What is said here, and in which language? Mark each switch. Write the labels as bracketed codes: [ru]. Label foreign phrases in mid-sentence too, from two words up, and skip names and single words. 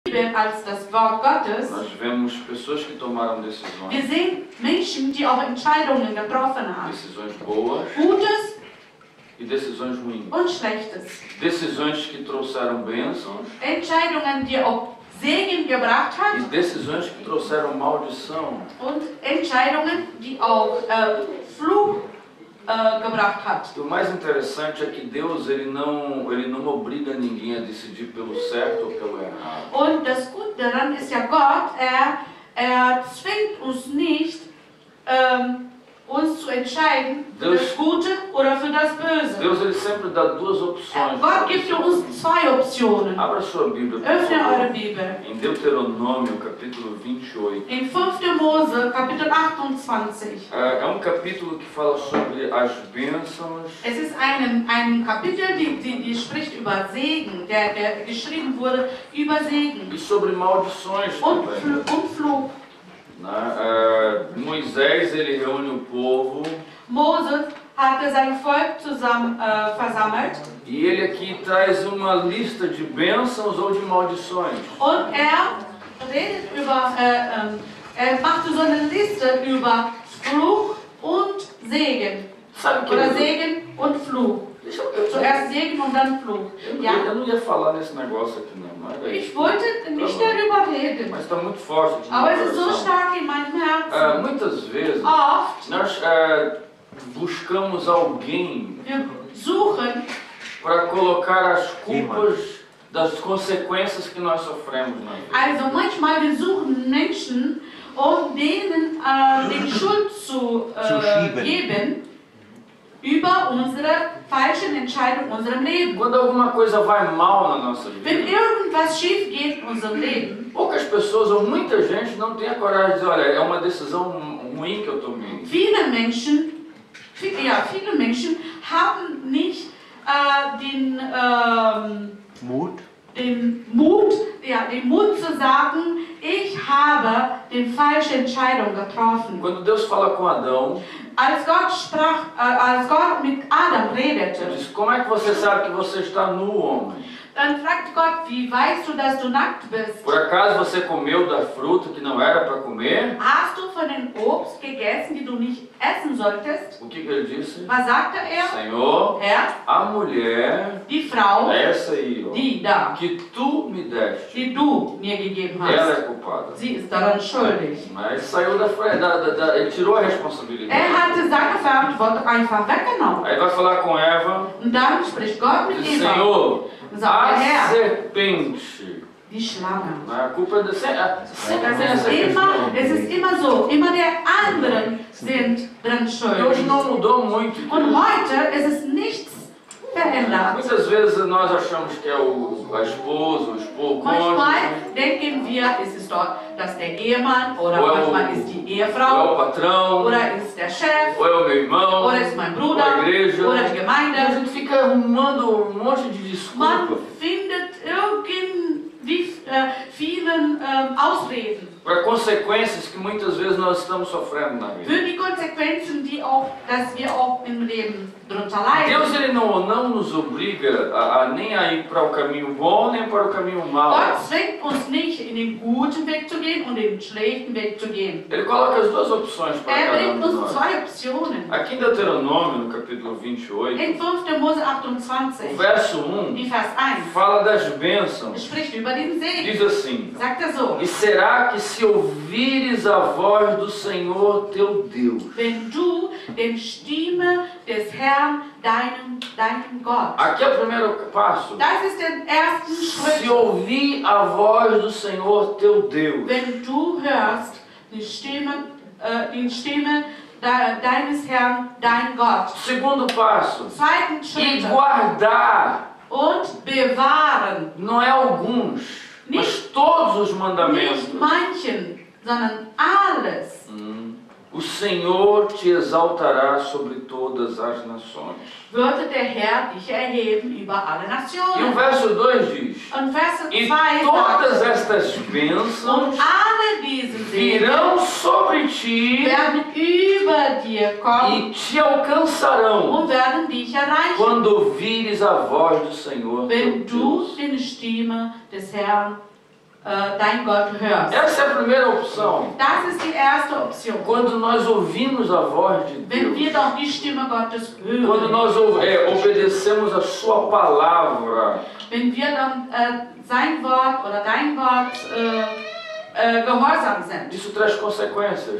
[de] als das Wort Gottes. [pt] Nós vemos pessoas que tomaram decisões. [de] Wir sehen Menschen, die auch Entscheidungen getroffen haben. [pt] Decisões boas [de] Gutes [pt] e decisões ruins. [de] und Schlechtes. [pt] Decisões que trouxeram bênçãos [de] Entscheidungen, die auch Segen gebracht [pt] e [de] hat. [pt] decisões que trouxeram maldição. [de] Und Entscheidungen, die auch Fluch gebracht hat. [pt] E o mais interessante é que Deus ele não obriga ninguém a decidir pelo certo ou pelo errado. [de] Und das Gute daran ist ja Gott, er zwingt uns nicht, uns zu entscheiden für das Gute oder für das Böse. [pt] Deus ele sempre dá duas opções. [de] Gott gibt uns zwei Optionen. [pt] Abra sua Bíblia, por [de] Öffne eure [pt] favor. [de] Bibel. [pt] Em Deuteronômio, capítulo 28. [de] In 5. Mose, Kapitel 28. [pt] É capítulo que fala sobre as bênçãos. [de] Es ist ein Kapitel, die spricht über Segen, der geschrieben wurde über Segen [pt] E sobre maldições [de] und [pt] também. [de] Fluch. [pt] Moisés ele reúne o povo [de] Moses hatte sein Volk zusammen versammelt [pt] e ele aqui traz uma lista de bênçãos ou de maldições. [de] und redet über, machte so eine Liste über Fluch und Segen. [pt] Sabe que [de] Oder Segen und Fluch. Zuerst Segen und dann Fluch. Ja? [pt] eu não ia falar nesse negócio aqui não, mas [de] Ich wollte nicht darüber reden, [pt] mas está muito forte aqui no [de] aber [pt] meu [de] es ist so [pt] coração. [de] stark in meinem Herzen. [pt] Muitas vezes [de] Oft [pt] nós buscamos alguém [de] wir suchen, [pt] para colocar as culpas das consequências que nós sofremos na vida. [de] also manchmal wir suchen Menschen, um denen die Schuld zu geben über unsere falschen Entscheidungen in unserem Leben. [pt] Quando alguma coisa vai mal na nossa [de] Wenn [pt] vida, [de] irgendwas schief geht in unserem Leben, [pt] poucas pessoas ou muita gente não tem a coragem de dizer, olha, é uma decisão ruim que eu tomei. [de] viele Menschen haben nicht den Mut zu sagen, ich habe die falsche Entscheidung getroffen. [pt] Quando Deus fala com Adão, [de] Als Gott mit Adam [pt] ele [de] redete, [pt] diz, como é que você sabe que você está nu, homem? [de] dann fragt Gott, wie weißt du, dass du nackt bist? [pt] Por acaso você comeu da fruta que não era para comer? [de] Hast du von den Obst gegessen, die du nicht essen solltest? [pt] O que ele disse? [de] Was sagte er? [pt] Senhor, [de] Herr, [pt] a mulher, [de] die Frau, [pt] essa aí, ó, [de] die da, [pt] que tu me deste, [de] die du mir gegeben [pt] ela [de] hast, [pt] é culpada. [de] sie ist daran schuldig. [pt] Mas saiu ele tirou a responsabilidade. [de] Hatte seine Verantwortung einfach weggenommen. [pt] Aí vai falar com Eva, [de] Und dann spricht Gott mit [pt] diz, [de] Eva [pt] Senhor, [de] und sagt, [pt] a [de] Herr, [pt] serpente, [de] die Schlange. [pt] a culpa é sempre [de] Es ist immer so, immer der anderen sind dran [pt] E hoje [de] schuldig. [pt] não mudou muito. [de] Und heute ist es nichts verändert. [pt] Muitas vezes nós achamos que é a esposa, o esposo, o [de] Manchmal [pt] cônjuge, [de] denken wir, es ist dort das der Ehemann oder Oder manchmal ist die [pt] ou é [de] Ehefrau [pt] o patrão, [de] oder ist der Chef [pt] ou é o meu irmão, [de] oder ist mein [pt] ou a [de] Bruder [pt] igreja. [de] oder die [pt] E a [de] Gemeinde. [pt] gente fica arrumando um monte de [de] Man [pt] desculpa [de] findet irgendwie vielen Ausreden [pt] para consequências que muitas vezes nós estamos sofrendo na vida. [de] für die Konsequenzen, dass wir auch im Leben darunter [pt] Deus [de] leiden. [pt] ele não nos obriga nem a ir para o caminho bom nem para o caminho mau. [de] Gott zwingt uns nicht, in den guten Weg zu gehen und den schlechten Weg zu gehen. [pt] Ele coloca as duas opções para [de] Er [pt] cada [de] bringt [pt] de [de] uns [pt] nós. [de] zwei Optionen. [pt] Aqui em Deuteronômio, no capítulo 28, [de] In 5. Mose [pt] o [de] 28, [pt] verso 1 [de] die Vers 1, [pt] fala das bênçãos. [de] spricht über den Segen. [pt] Diz assim: [de] Sagt er so, [pt] E será que se ouvires a voz do Senhor teu Deus? [de] wenn du den Stimme des Herrn, deinem Gott. [pt] Aqui é o primeiro passo. [de] Das ist der erste [pt] Se [de] Schritt. [pt] ouvir a voz do Senhor teu Deus. [de] Wenn du hörst die Stimme deines Herrn, dein Gott. [pt] Segundo passo. [de] Zweiten [pt] E [de] Schritt. [pt] guardar, [de] Und bewahren. [pt] não é alguns, mas todos os mandamentos. [de] Nicht manchen, sondern alles. [pt] O Senhor te exaltará sobre todas as nações. [de] Würde der Herr dich erheben über alle [pt] E o [de] Nationen. [pt] verso 2 diz: [de] Und Vers 2 [pt] E todas [de] sagt, [pt] estas [de] und [pt] bênçãos [de] alle diese Segen [pt] virão sobre ti [de] werden über dir kommen [pt] e te alcançarão [de] und werden dich erreichen, [pt] quando ouvires a voz do Senhor teu [de] wenn du [pt] Deus. [de] die Stimme des Herrn dein Gott hörst. [pt] Essa é a primeira opção. [de] Das ist die erste Option. [pt] Quando nós ouvimos a voz de [de] Wenn wir [pt] Deus, [de] doch die Stimme Gottes [pt] quando [de] hören, [pt] nós obedecemos a sua palavra, [de] wenn wir dann sein Wort oder dein Wort gehorsam sind, [pt] isso traz consequências.